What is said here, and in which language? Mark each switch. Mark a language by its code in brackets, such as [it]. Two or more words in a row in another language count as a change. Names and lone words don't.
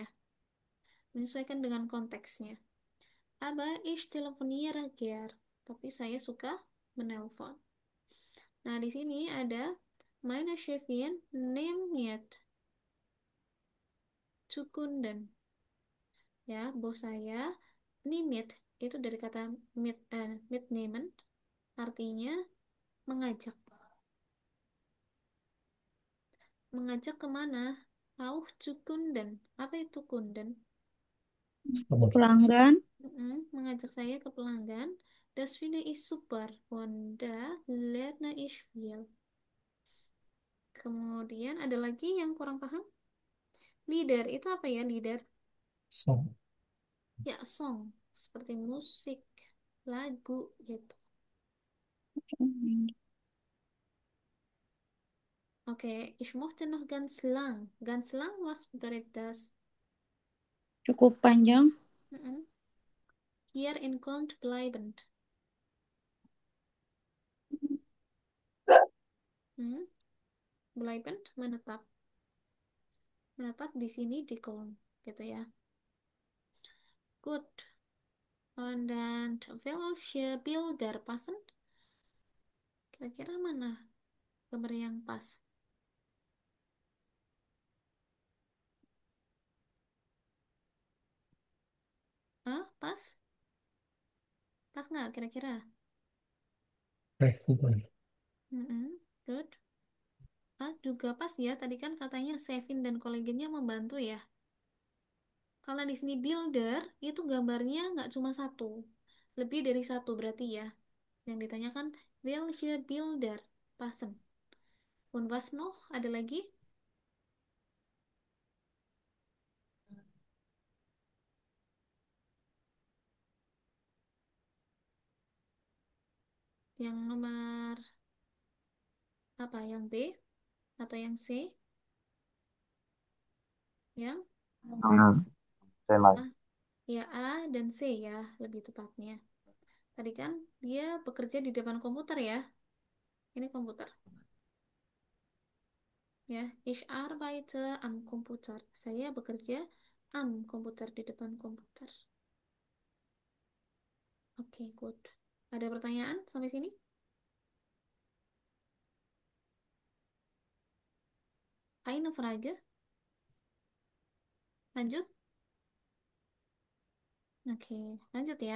[id] Menyesuaikan dengan konteksnya. [de] Aber ich telefoniere gern. [id] Tapi saya suka menelpon. Nah, di sini ada [de] meine Chefin nimmt zu Kunden. [id] Ya, bos saya nimmt itu dari kata mitnehmen artinya mengajak. Mengajak kemana? [de] Auch zu Kunden. [id] Apa itu Kunden? customer. Pelanggan. Mengajak saya ke pelanggan. [de] Das finde ich super. Und da lerne ich viel. [id] Kemudian ada lagi yang kurang paham. Leader itu apa ya leader? So, Ya song, seperti musik, lagu gitu. Oke, [de] ich möchte noch ganz lang. Ganz lang, was bedeutet das? [id] Cukup panjang. [de] Mm-mm. Hier in Köln bleiben. Hmm? Bleiben, [id] menetap. Menetap di sini di Köln, gitu ya. Good. [de] Und dann welche Bilder passen? [id] Kira-kira mana gambar yang pas? Hah? Pas? Pas nggak kira-kira? traffic. Good. Ah, juga pas ya. Tadi kan katanya Sevin dan koleganya membantu ya. Kalau di sini builder, itu gambarnya nggak cuma satu. Lebih dari satu berarti ya. Yang ditanyakan, [de] welche Bilder passen? Und was noch? [id] Ada lagi? Yang nomor apa? Yang B? Atau yang C? Yang ah, ya A dan C ya, lebih tepatnya. Tadi kan dia bekerja di depan komputer ya. Ini komputer. Ya, [de] ich arbeite am Computer. [id] Saya bekerja [de] am komputer [id] di depan komputer. Oke, good. Ada pertanyaan sampai sini? [de] Eine Frage? [id] Lanjut? Oke, lanjut ya.